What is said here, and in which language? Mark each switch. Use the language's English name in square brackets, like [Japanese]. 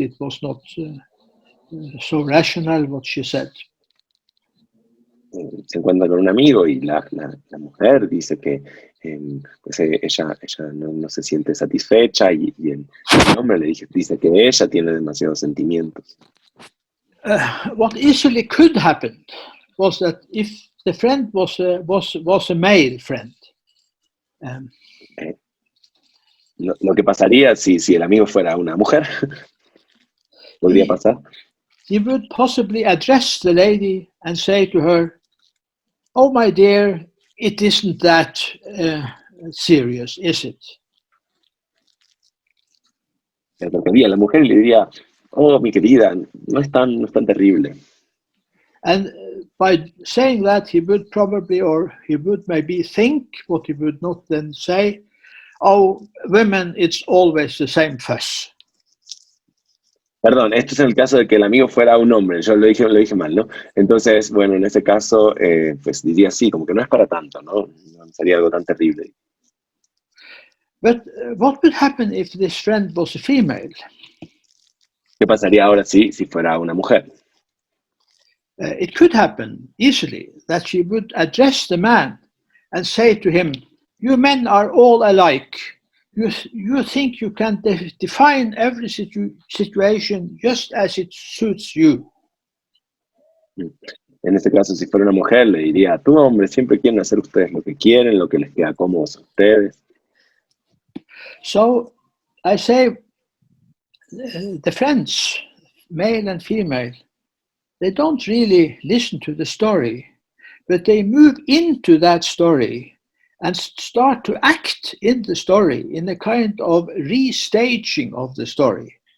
[English] It was not so rational what she said. [Spanish] Se encuentra con un amigo y la mujer dice que pues ella no se siente satisfecha y el hombre le dice que ella tiene demasiados sentimientos. [English] What easily could happen was that if the friend was a male friend. [Spanish] Lo que pasaría si el amigo fuera una mujer, podría pasar. [English] He would possibly address the lady and say to her, "Oh, my dear, it isn't that serious, is it?" [Spanish] Se acercaría a la mujer y le diría, oh, mi querida, no es tan terrible. [English] And by saying that, he would probably, or he would maybe think, what he would not then say, "Oh, women, it's always the same fuss." [Spanish] Perdón, esto es en el caso de que el amigo fuera un hombre, yo lo dije mal, ¿no? Entonces, bueno, en ese caso, pues diría así, como que no es para tanto, ¿no? No sería algo tan terrible. [English] But what would happen if this friend was a female? [Spanish] ¿Qué pasaría ahora si fuera una mujer? [English] It could happen easily that she would address the man and say to him, "You men are all alike. You think you can define every situation just as it suits you." [Spanish] En este caso, si fuera una mujer, le diría, tú, hombre, siempre quieren hacer ustedes lo que quieren, lo que les queda cómodo a ustedes. [English] So I say, the friends, male and female, they don't really listen to the story, but they move into that story and start to act in the story in a kind of restaging of the story.